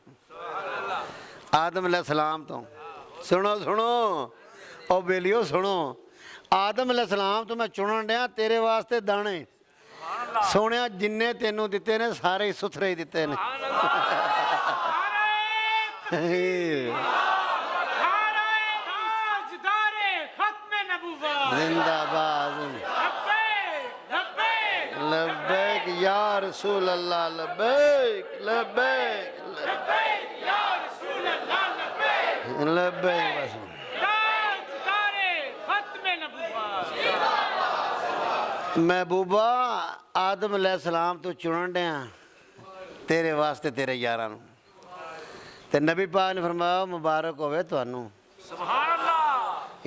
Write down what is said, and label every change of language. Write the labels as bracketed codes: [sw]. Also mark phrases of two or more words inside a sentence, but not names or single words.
[pa] ਆਦਮ अलैहिस्सलाम ਤੋਂ ਸੁਣੋ ਉਹ ਬੇਲੀਓ ਸੁਣੋ, ਆਦਮ अलैहिस्सलाम ਤੋਂ ਮੈਂ ਚੁਣਨ ਡਿਆ ਤੇਰੇ ਵਾਸਤੇ ਦਾਣੇ। ਸੋਹਣਿਆ ਜਿੰਨੇ ਤੈਨੂੰ ਦਿੱਤੇ ਨੇ ਸਾਰੇ ਸੁਥਰੇ ਹੀ ਦਿੱਤੇ ਨੇ। [ar] زنده باد لبيك يا رسول الله، لبيك لبيك يا رسول الله، لبيك بس [pa] ਮਹਿਬੂਬਾ ਆਦਮ ਅਲੈਹਿਸੱਲਾਮ ਤੋ ਚੁਣਨ ਡਿਆ ਤੇਰੇ ਵਾਸਤੇ ਤੇਰੇ ਯਾਰਾਂ ਨੂੰ। ਤੇ ਨਬੀ ਪਾਕ ਨੇ ਫ਼ਰਮਾਇਆ ਮੁਬਾਰਕ ਹੋਵੇ ਤੁਹਾਨੂੰ। [ar] سبحان الله.